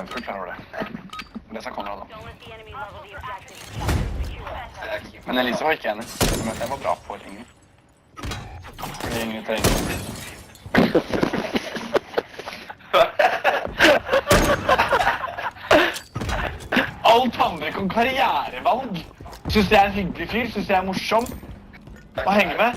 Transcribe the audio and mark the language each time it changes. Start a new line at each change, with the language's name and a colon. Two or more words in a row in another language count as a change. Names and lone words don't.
Norwegian: Fullt klar over det. Det som kommer da.
English: Don't let the enemy level the objective. Secure.
Norwegian: Men Elisa var ikke enig. Men jeg var bra på Ingrid. Ingrid til Ingrid. Alt handler ikke om karrierevalg. Synes jeg er en hyggelig fyr, synes jeg er morsom å henge med.